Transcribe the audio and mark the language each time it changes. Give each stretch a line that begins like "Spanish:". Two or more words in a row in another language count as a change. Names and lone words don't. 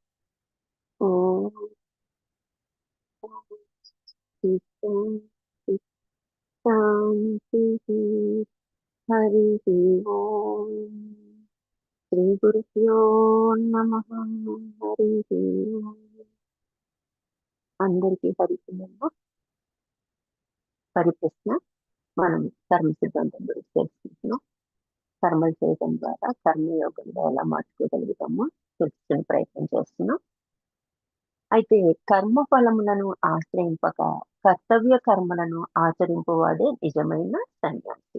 Sanskrit: ॐ शान्तिः। हरिः ओम्। श्रीगुरुभ्यो नमः। हरिः ओम्।
Telugu: అందరికీ హరికృష్ణ పరిప్రశ్న. మనం కర్మ సిద్ధాంతం గురించి తెలుసుకుంటున్నాం. కర్మలు చేయడం ద్వారా కర్మయోగంగా ఎలా మార్చుకోగలుగుతామో తెలుసుకునే ప్రయత్నం చేస్తున్నాం. అయితే కర్మ ఫలములను ఆశ్రయింపక కర్తవ్య కర్మలను ఆచరింపవాడే నిజమైన సన్యాసి.